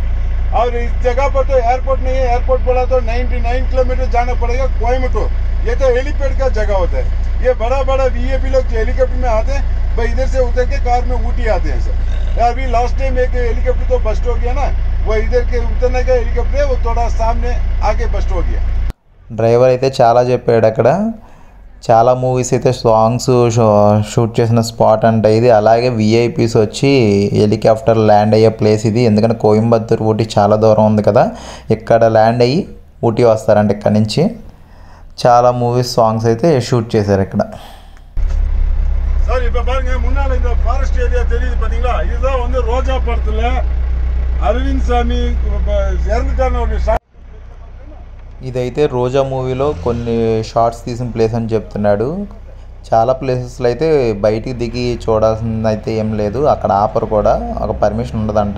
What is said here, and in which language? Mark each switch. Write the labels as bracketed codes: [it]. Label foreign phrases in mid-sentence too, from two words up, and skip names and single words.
[hi] और इस जगह पर तो एयरपोर्ट नहीं है, एयरपोर्ट बोला तो 99 किलोमीटर जाना पड़ेगा कोयम्बटूर। ये तो हेलीपैड का जगह होता है। ये बड़ा वीआईपी लोग जो हेलीकॉप्टर में आते हैं भाई इधर से उतर के कार में ऊटी आते हैं सर। अभी [en] last time [hi] एक हेलीकॉप्टर तो बस्ट हो गया ना, वो इधर के उतरने का हेलीकॉप्टर है वो थोड़ा सामने आगे बस्ट हो गया। [te] డ్రైవర్ అయితే చాలా చెప్పాడు అక్కడ. చాలా మూవీస్ అయితే [en] songs shoot [te] చేసిన స్పాట్ అంట ఇది. అలాగే విఐపీస్ వచ్చి [en] helicopter land [te] అయ్యే ప్లేస్ ఇది. ఎందుకంటే కోయంబత్తూర్ ఊటీ చాలా దూరం ఉంది కదా, ఇక్కడ ల్యాండ్ అయ్యి ఊటీ వస్తారంట. ఇక్కడ నుంచి చాలా [en] movies songs [te] అయితే షూట్ చేశారు ఇక్కడ. [ta] சார் இப்போ பாருங்க முன்னால இந்த [en] forest area [ta] தெரியுது பாத்தீங்களா, இதுதான் வந்து ரோஜா படத்துல అరవింద్ స్వామి ఇறந்துட்டாరు. [te] ఇదైతే రోజా మూవీలో కొన్ని షార్ట్స్ తీసిన ప్లేస్ అని చెప్తున్నాడు. చాలా ప్లేసెస్లో అయితే బయటికి దిగి చూడాల్సింది అయితే ఏం లేదు, అక్కడ ఆపరు కూడా, ఒక పర్మిషన్ ఉండదంట.